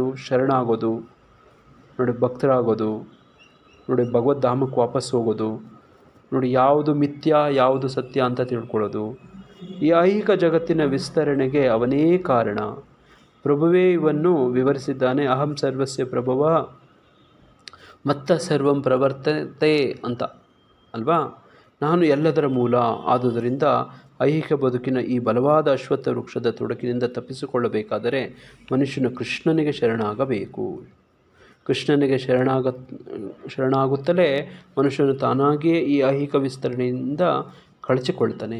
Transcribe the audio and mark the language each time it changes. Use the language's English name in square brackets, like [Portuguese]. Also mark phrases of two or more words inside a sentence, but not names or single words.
[Kannada] ಶರಣಾಗೋದು ನೋಡಿ, ಭಕ್ತರಾಗೋದು ನೋಡಿ, ಭಗವದ್ಧಾಮಕ್ಕೆ ವಾಪಸ್ ಹೋಗೋದು ನೋಡಿ. ಯಾವುದು ಮಿಥ್ಯ, ಯಾವುದು ಸತ್ಯ ಅಂತ ತಿಳ್ಕೊಳ್ಳೋದು. ಈ ಐಹಿಕ ಜಗತ್ತಿನ ವಿಸ್ತರಣೆಗೆ ಅವನೇ ಕಾರಣ. ಪ್ರಭುವೇ ಇವನ್ನು ವಿವರಿಸಿದ್ದಾನೆ. [Sanskrit] ಅಹಂ ಸರ್ವಸ್ಯ ಪ್ರಭವ ಮತ್ತ ಸರ್ವಂ ಪ್ರವರ್ತತೆ [Kannada] ಅಂತ ಅಲ್ವಾ? ನಾನು ಎಲ್ಲದರ ಮೂಲ. ಆದುದರಿಂದ ಐಹಿಕ ಬದುಕಿನ ಈ ಬಲವಾದ ಅಶ್ವತ್ಥ ವೃಕ್ಷದ ತೊಡಕಿನಿಂದ ತಪ್ಪಿಸಿಕೊಳ್ಳಬೇಕಾದರೆ ಮನುಷ್ಯನು ಕೃಷ್ಣನಿಗೆ ಶರಣಾಗಬೇಕು. ಕೃಷ್ಣನಿಗೆ ಶರಣಾಗುತ್ತಲೇ ಮನುಷ್ಯನು ತಾನಾಗಿಯೇ ಈ ಐಹಿಕ ವಿಸ್ತರಣೆಯಿಂದ ಕಳಚಿಕೊಳ್ತಾನೆ.